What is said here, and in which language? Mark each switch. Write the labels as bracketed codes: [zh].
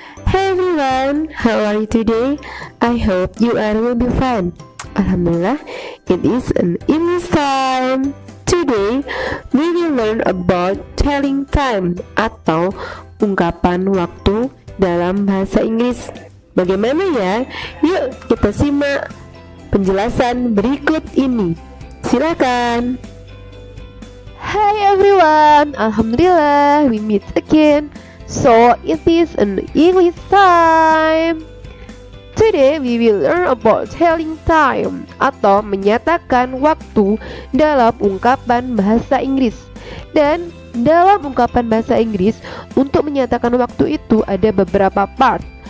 [en] Hey everyone, how are you today? I hope you are will be fine. Alhamdulillah, it is an English time. Today, we will learn about telling time [id] atau ungkapan waktu dalam bahasa Inggris. Bagaimana ya? Yuk kita simak penjelasan berikut ini. Silakan. [en] Hi everyone, Alhamdulillah we meet again. So it is an English time. Today we will learn about telling time [id] atau menyatakan waktu dalam ungkapan bahasa Inggris. Dan dalam ungkapan bahasa Inggris untuk menyatakan waktu itu ada beberapa part.